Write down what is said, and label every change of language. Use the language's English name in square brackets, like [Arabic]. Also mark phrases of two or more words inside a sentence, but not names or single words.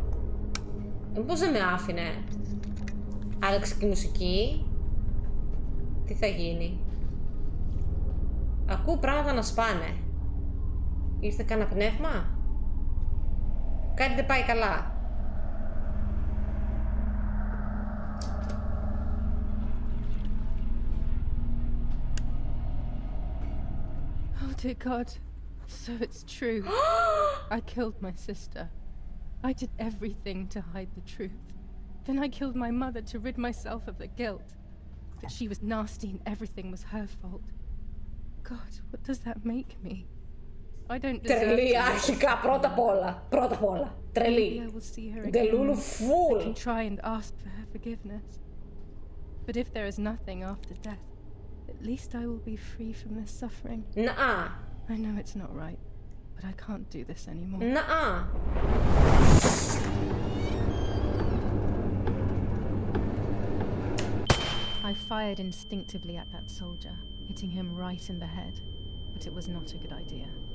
[Greek] Πώς δεν με άφηνε? Άλλαξε και η μουσική. Τι θα γίνει? Ακούω πράγματα να σπάνε. Ήρθε κανένα πνεύμα? Κάτι δεν πάει καλά. [English] Oh dear God. So it's true. I killed my sister. I did everything to hide the truth. Then I killed my mother to rid myself of the guilt. But she was nasty and everything was her fault. God, what does that make me? I don't deserve [Greek] Τρελή [English] to [Greek] αρχικά, πρώτα απ' όλα. Πρώτα απ' όλα. Τρελή. [English] Delulu fool. I can try and ask for her forgiveness. But if there is nothing after death, at least I will be free from this suffering. Nuh-uh. I know it's not right, but I can't do this anymore. Nuh-uh. I fired instinctively at that soldier, hitting him right in the head, but it was not a good idea.